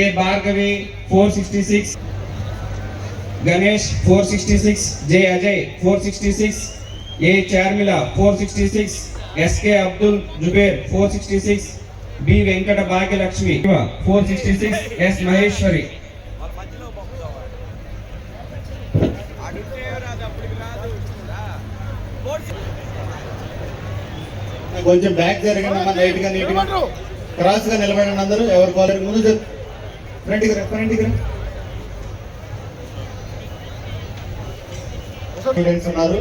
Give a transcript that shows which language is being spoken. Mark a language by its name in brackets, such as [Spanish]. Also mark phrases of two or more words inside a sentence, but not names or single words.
[English] Bhargavi 466, Ganesh 466, J. Ajay 466, A. Charmila 466, S. K. Abdul Jubair 466, B. Venkata Bhagyalakshmi 466, S. Maheshwari. [Telugu] కొంచెం బ్యాక్ జరగండి అమ్మా, లైట్గా నీట్గా క్రాస్గా నిలబడండి అందరూ. ఎవరు కాలేరు ముందు ఫ్రంట్కి రా. స్టూడెంట్స్ ఉన్నారు.